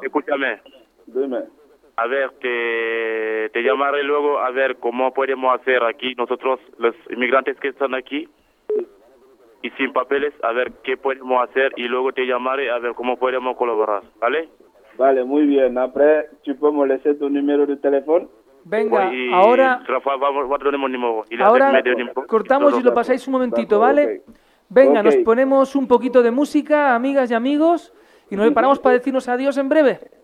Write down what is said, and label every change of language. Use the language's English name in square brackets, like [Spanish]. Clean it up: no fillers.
[Spanish] Escúchame. Dime. A ver, te llamaré luego a ver cómo podemos hacer aquí nosotros, los inmigrantes que están aquí. Y sin papeles, a ver qué podemos hacer y luego te llamaré a ver cómo podemos colaborar, ¿vale? Vale, muy bien. [French] Après, tu peux me laisser ton numéro de téléphone. [Spanish] Venga, y ahora... Rafa, vamos, va a tener un número. Ahora cortamos y lo pasáis un momentito, ¿vale? Venga, okay. Nos ponemos un poquito de música, amigas y amigos, y nos preparamos para decirnos adiós en breve.